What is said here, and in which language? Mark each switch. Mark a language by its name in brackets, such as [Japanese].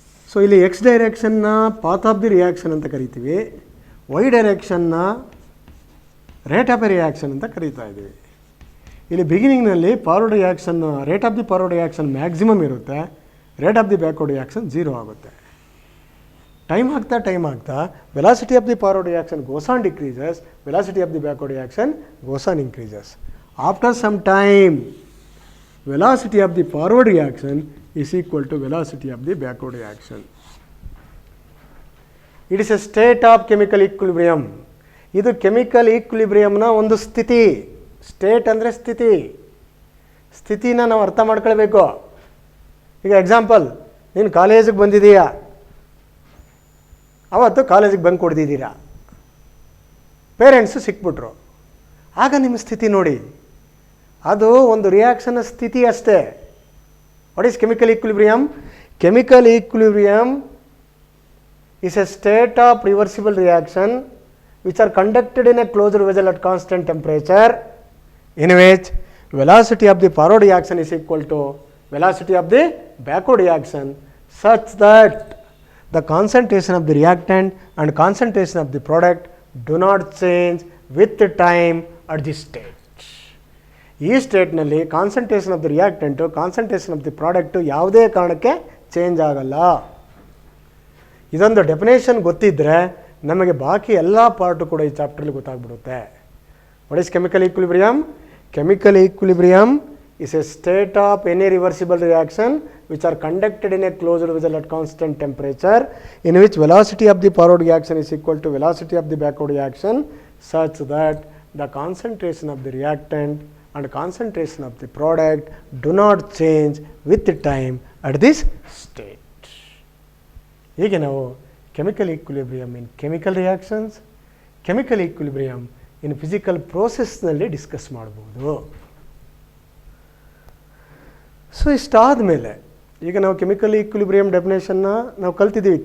[English] so ಇಲ್ಲಿ x ಡೈರೆಕ್ಷನ್ನ path of the reaction [Kannada] ಅಂತ ಕರಿತೀವಿ, [English] y ಡೈರೆಕ್ಷನ್ನ rate of a reaction [Kannada] ಅಂತ ಕರೀತಾ ಇದ್ದೀವಿ. [English] ಇಲ್ಲಿ ಬಿಗಿನಿಂಗ್ನಲ್ಲಿ forward reaction, rate of the forward reaction [Kannada] maximum ಇರುತ್ತೆ, [English] rate of the backward reaction [Kannada] 0 ಆಗುತ್ತೆ. [English] Time ಆಗ್ತಾ velocity of the forward reaction goes on decreases, velocity of the backward reaction goes on increases. After some time velocity of the forward reaction is equal to velocity of the backward reaction. It is a state of chemical equilibrium. [Kannada] ಇದು chemical ಈಕ್ವಿಲಿಬ್ರಿಯಮ್ನ ಒಂದು ಸ್ಥಿತಿ. State ಅಂದರೆ ಸ್ಥಿತಿನ ನಾವು ಅರ್ಥ ಮಾಡ್ಕೊಳ್ಬೇಕು. ಈಗ example, ನೀನು ಕಾಲೇಜಿಗೆ ಬಂದಿದ್ದೀಯಾ, ಅವತ್ತು ಕಾಲೇಜಿಗೆ ಬಂದು ಕೊಡ್ದಿದ್ದೀರಾ, ಪೇರೆಂಟ್ಸು ಸಿಕ್ಬಿಟ್ರು, ಆಗ ನಿಮ್ಮ ಸ್ಥಿತಿ ನೋಡಿ, ಅದು ಒಂದು ರಿಯಾಕ್ಷನ್ನ ಸ್ಥಿತಿ ಅಷ್ಟೇ. [English] What is chemical equilibrium? Chemical equilibrium is a state of reversible reaction which are conducted in a closed vessel at constant temperature, in which velocity of the forward reaction is equal to velocity of the backward reaction, such that the concentration of the reactant and concentration of the product do not change with the time at this state. ಈ ಸ್ಟೇಟ್ನಲ್ಲಿ concentration of the reactant, concentration of the product [Kannada] ಯಾವುದೇ ಕಾರಣಕ್ಕೆ change ಆಗಲ್ಲ. ಇದೊಂದು definition ಗೊತ್ತಿದ್ದರೆ ನಮಗೆ ಬಾಕಿ ಎಲ್ಲ part ಕೂಡ ಈ ಚಾಪ್ಟ್ರಲ್ಲಿ ಗೊತ್ತಾಗ್ಬಿಡುತ್ತೆ. [English] What is chemical equilibrium? Chemical equilibrium is a state of any reversible reaction which are conducted in a closed vessel at constant temperature, in which velocity of the forward reaction is equal to velocity of the backward reaction, such that the concentration of the reactant and concentration of the product do not change with the time at this state. ಹೀಗೆ ನಾವು chemical equilibrium in chemical reactions, chemical equilibrium in physical ಪ್ರೋಸೆಸ್ನಲ್ಲಿ [Kannada] discuss ಮಾಡ್ಬೋದು. So ಇಷ್ಟಾದ ಮೇಲೆ ಈಗ ನಾವು chemical equilibrium ಡೆಫಿನೇಷನ್ನ ನಾವು ಕಲ್ತಿದ್ದೀವಿ.